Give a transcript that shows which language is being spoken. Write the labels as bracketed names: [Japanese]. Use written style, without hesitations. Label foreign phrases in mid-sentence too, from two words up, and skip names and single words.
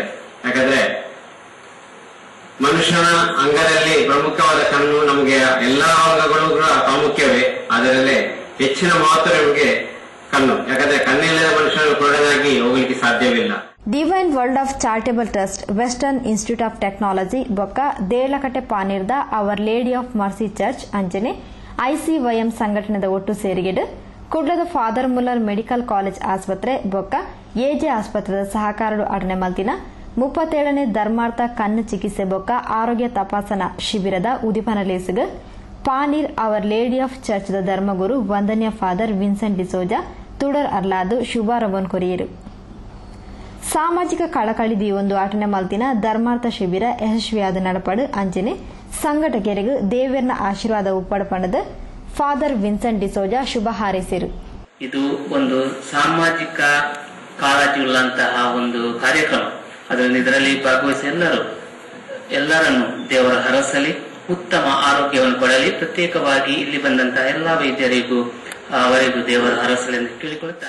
[Kannada] ಯಾಕಂದ್ರೆ ಮನುಷ್ಯನ ಅಂಗದಲ್ಲಿ ಪ್ರಮುಖವಾದ ಕಣ್ಣು, ನಮಗೆ ಎಲ್ಲಾ ಅಂಗಗಳು ಕೂಡ ಪ್ರಾಮುಖ್ಯವೇ, ಅದರಲ್ಲೇ ಹೆಚ್ಚಿನ ಮಹತ್ವ ನಮಗೆ ಕಣ್ಣು. ಯಾಕಂದ್ರೆ ಕಣ್ಣಿಲ್ಲದ ಮನುಷ್ಯನು ಕುರುಡನಾಗಿ ಹೋಗ್ಲಿಕ್ಕೆ ಸಾಧ್ಯವಿಲ್ಲ. [Tulu] ಡಿವೈನ್ ವರ್ಲ್ಡ್ ಆಫ್ ಚಾರಿಟಬಲ್ ಟ್ರಸ್ಟ್, ವೆಸ್ಟರ್ನ್ ಇನ್ಸ್ಟಿಟ್ಯೂಟ್ ಆಫ್ ಟೆಕ್ನಾಲಜಿ ಬೊಕ್ಕ ದೇರ್ಲಕಟ್ಟೆ ಪಾನೀರ್ದ ಅವರ್ ಲೇಡಿ ಆಫ್ ಮರ್ಸಿ ಚರ್ಚ್ ಅಂಚನೆ ಐಸಿವೈಎಂ ಸಂಘಟನೆದ ಒಟ್ಟು ಸೇರಿಗೆಡು ಕುಡ್ಲದ ಫಾದರ್ ಮುಲ್ಲರ್ ಮೆಡಿಕಲ್ ಕಾಲೇಜ್ ಆಸ್ಪತ್ರೆ ಬೊಕ್ಕ ಎಜೆ ಆಸ್ಪತ್ರೆದ ಸಹಕಾರಡು ಅಡನೆ ಮಲ್ತಿನ 37ನೇ ಧರ್ಮಾರ್ಥ ಕಣ್ಣು ಚಿಕಿತ್ಸೆ ಬೊಕ್ಕ ಆರೋಗ್ಯ ತಪಾಸಣಾ ಶಿಬಿರದ ಉದಿಪನ ಲೇಸಿಗೆ ಪಾನೀರ್ ಅವರ್ ಲೇಡಿ ಆಫ್ ಚರ್ಚ್ದ ಧರ್ಮಗುರು ವಂದನ್ಯ ಫಾದರ್ ವಿನ್ಸೆಂಟ್ ಡಿಸೋಜಾ ತುಡರ್ ಅರ್ಲಾದು ಶುಭಾರಂಭನ್ ಕೊರಿಯರು. ಸಾಮಾಜಿಕ ಕಳಕಳಿದಿ ಒಂದು ಆಟನೆ ಮಲ್ತಿನ ಧರ್ಮಾರ್ಥ ಶಿಬಿರ ಯಶಸ್ವಿಯಾದ ನಡಪಡು ಅಂಚನೆ ಸಂಘಟಕರಿಗೆ ದೇವೇರ್ನ ಆಶೀರ್ವಾದ ಉಪ್ಪಡಪಣದ ಫಾದರ್ ವಿನ್ಸೆಂಟ್ ಡಿಸೋಜಾ ಶುಭ ಹಾರೈಸಿರು. [Kannada] ಇದು ಒಂದು ಸಾಮಾಜಿಕ ಕಾಳಜಿ ಉಳ್ಳಂತಹ ಒಂದು ಕಾರ್ಯಕ್ರಮ. ಇದರಲ್ಲಿ ಭಾಗವಹಿಸಿ ಎಲ್ಲರನ್ನು ದೇವರ ಹರಸಲಿ, ಉತ್ತಮ ಆರೋಗ್ಯವನ್ನು ಕೊಡಲಿ. ಪ್ರತ್ಯೇಕವಾಗಿ ಇಲ್ಲಿ ಬಂದಂತಹ ಎಲ್ಲಾ ವೈದ್ಯರಿಗೂ ಅವರಿಗೂ ದೇವರ ಹರಸಲಿ ಎಂದು ಕೇಳಿಕೊಳ್ಳುತ್ತಾರೆ.